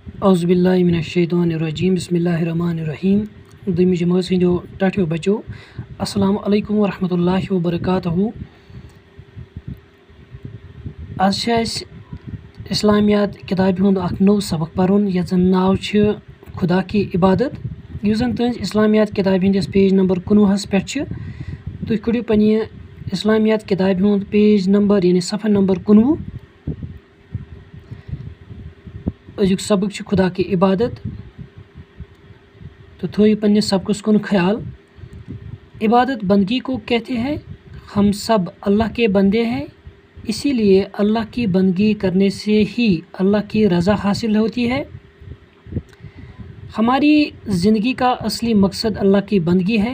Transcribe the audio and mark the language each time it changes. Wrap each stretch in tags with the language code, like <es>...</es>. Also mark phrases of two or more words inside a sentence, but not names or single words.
<ar>اعوذ باللہ من الشیطان الرجیم بسم اللہ الرحمن الرحیم</ar> <ks>دویمہِ جمٲژ ہٕنٛدیو ٹاٹھیو بچو</ks> <ar>السلام علیکم ورحمۃ اللہ وبرکاتہ.</ar> <ks>آز چھِ اَسہِ اِسلامیات کِتابہِ ہُنٛد اکھ نوٚو سبق پَرُن یَتھ زَن ناو چھُ</ks> <ur>خدا کی عبادت،</ur> <ks>یُس زَن تُہٕنٛزِ اِسلامیات کِتابہِ ہِنٛدِس</ks> <en>page number</en> <ks>19 پٮ۪ٹھ چھِ. تُہۍ کٔڑِو پنٛنہِ اِسلامیات کِتابہِ ہُنٛد</ks> <en>page number</en> <ks>یعنی</ks> <ur>صفحہ نمبر</ur> <ks>19. أزیُک سبق چھُ</ks> <ur>خدا کی عبادت</ur> <ks>تو تھٲیِو پنٛنِس سبقس کُن خیال.</ks> <ur>عبادت بندگی کو کہتے ہیں، ہم سب اللہ کے بندے ہیں، اسی لیے اللہ کی بندگی کرنے سے ہی اللہ کی رضا حاصل ہوتی ہے. ہماری زندگی کا اصلی مقصد اللہ کی بندگی ہے.</ur>